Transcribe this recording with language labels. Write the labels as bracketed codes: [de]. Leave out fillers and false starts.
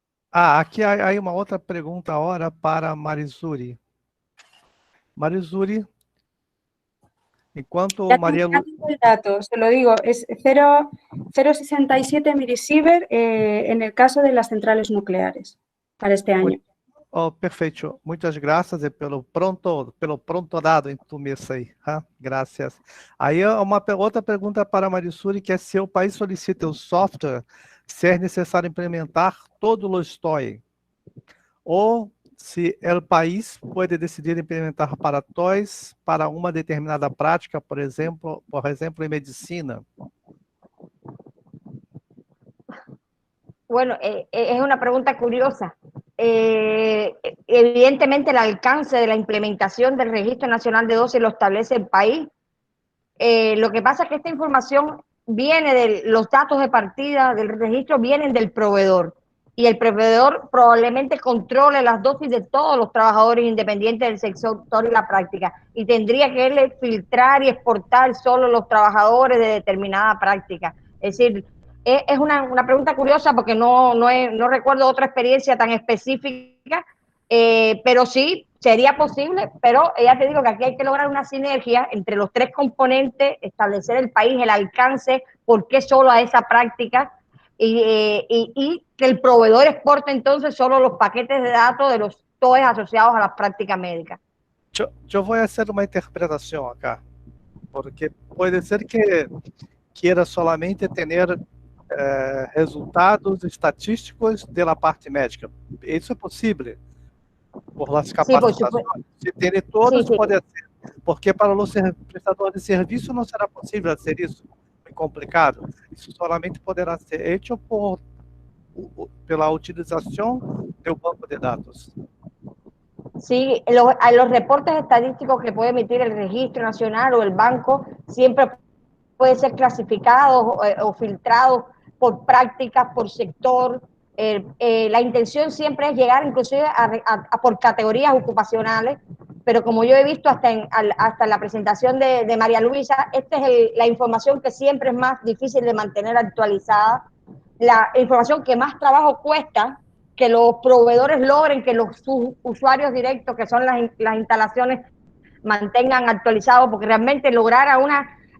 [pt] Aqui há uma outra pergunta agora para Marizuri. Marizuri, enquanto [es] Ya María tengo el dato, se lo digo, es 0,67 milisievert en el caso de las centrales nucleares para este año. [pt] Oh, perfeito. Muitas graças pelo pronto dado em tu mesa aí. Graças. Aí uma outra pergunta para Marizuri, que é se o país solicita o software, se é necessário implementar todo o STOI, ou se o país pode decidir implementar para TOIs para uma determinada prática, por exemplo, em medicina. [es] Bueno, es una pregunta curiosa. Evidentemente el alcance de la implementación del Registro Nacional de Dosis lo establece el país. Lo que pasa es que esta información viene de los datos de partida del registro, vienen del proveedor. Y el proveedor probablemente controle las dosis de todos los trabajadores independientes del sector y la práctica. Y tendría que él filtrar y exportar solo los trabajadores de determinada práctica. Es decir, es una pregunta curiosa porque no recuerdo otra experiencia tan específica, pero sí sería posible, pero ya te digo que aquí hay que lograr una sinergia entre los tres componentes, establecer el país, el alcance, por qué solo a esa práctica y que el proveedor exporte entonces solo los paquetes de datos de los TOEs asociados a las prácticas médicas. [pt] Eu vou fazer uma interpretação acá, porque pode ser que queira solamente ter resultados estatísticos da parte médica. Isso é possível, por las capacitações. Se ter todos, pode ser, porque para os prestadores de serviço não será possível fazer isso, é complicado. Isso solamente poderá ser feito pela utilização do banco de dados. [es] Sí, los reportes estadísticos que puede emitir el Registro Nacional o el banco siempre puede ser clasificados o filtrados por prácticas, por sector. La intención siempre es llegar inclusive por categorías ocupacionales, pero como yo he visto hasta en la presentación de María Luisa, esta es la información que siempre es más difícil de mantener actualizada, la información que más trabajo cuesta que los proveedores logren que sus usuarios directos, que son las instalaciones, mantengan actualizados, porque realmente lograr una